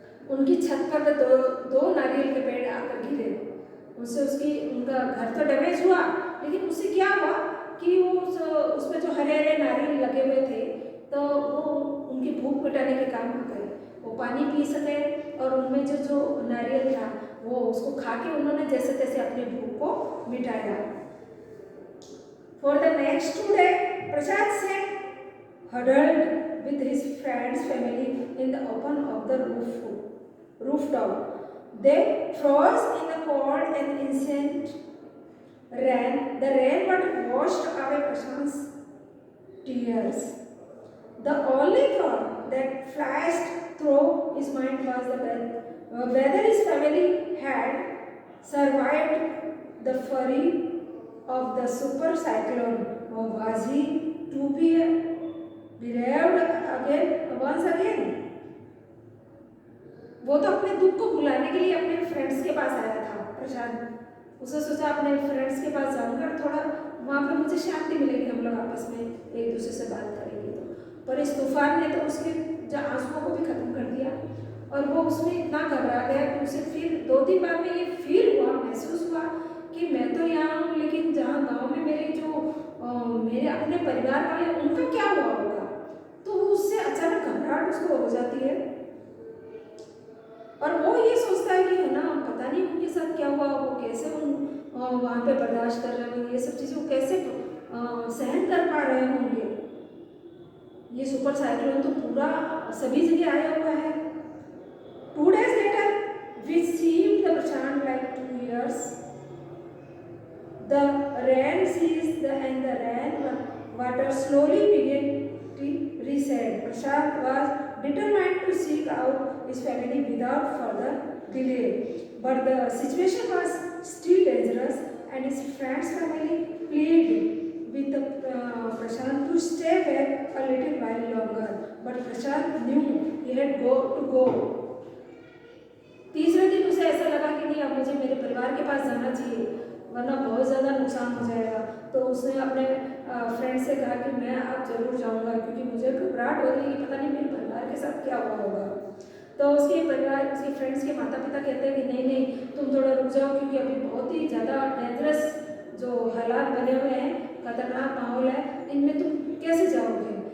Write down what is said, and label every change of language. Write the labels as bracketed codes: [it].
[hi] उनकी छत पर दो नारियल के पेड़ आकर गिरे, उससे उनका घर तो डैमेज हुआ, लेकिन उससे क्या हुआ कि वो उसमें जो हरे हरे नारियल लगे हुए थे तो वो उनकी भूख मिटाने के काम आ गए। वो पानी पी सके और उनमें जो नारियल था वो उसको खा के उन्होंने जैसे तैसे अपनी भूख को मिटाया। [en] For the next 2 days, Prashant sat huddled with his friend's family in the open of the rooftop. They froze in the cold and incessant rain. The rain water washed away Prashant's tears. The only thought that flashed through his mind was whether his family had survived the fury of the super cyclone, or was he to be bereaved once again. [hi] वो तो अपने दुख को भुलाने के लिए अपने friends के पास आया था प्रशांत। उसने सोचा अपने फ्रेंड्स के पास जाऊंगा, थोड़ा वहाँ पर मुझे शांति मिलेगी, हम लोग आपस में एक दूसरे से बात करेंगे। तो पर इस तूफान ने तो उसके आंसुओं को भी खत्म कर दिया, और वो उसमें इतना घबरा गया कि उसे फिर 2-3 बार में ये फील हुआ, महसूस हुआ कि मैं तो यहाँ हूँ, लेकिन जहाँ गांव में मेरे जो मेरे अपने परिवार वाले उनका क्या हुआ होगा। तो उससे अचानक घबराहट उसको हो जाती है, और वो ये सोचता है कि है ना, पता नहीं उनके साथ क्या हुआ, वो कैसे वहाँ पे बर्दाश्त कर रहे होंगे, ये सब चीज़ें वो कैसे सहन कर पा रहे होंगे। ये सुपर साइक्लोन तो पूरा सभी जगह आया हुआ है। [en] 2 days later, which seemed the Prashant like 2 years, the rain ceased and the rain water slowly began to recede. Prashant was determined to seek out his family without further delay, but the situation was still dangerous, and his friend's family pleaded with Prashant to stay back a little while longer, but Prashant knew he had to go. [hi] तीसरे दिन उसे ऐसा लगा कि नहीं, अब मुझे मेरे परिवार के पास जाना चाहिए, वरना बहुत ज़्यादा नुकसान हो जाएगा। तो उसने अपने फ्रेंड से कहा कि मैं अब जरूर जाऊंगा, क्योंकि मुझे घबराहट हो रही है कि पता नहीं मेरे परिवार के साथ क्या हुआ होगा। तो उसके फ्रेंड्स के माता पिता कहते हैं कि नहीं नहीं, तुम थोड़ा रुक जाओ, क्योंकि अभी बहुत ही ज़्यादा डेंजरस जो हालात बने हुए हैं, खतरनाक माहौल है, इनमें तुम कैसे जाओगे।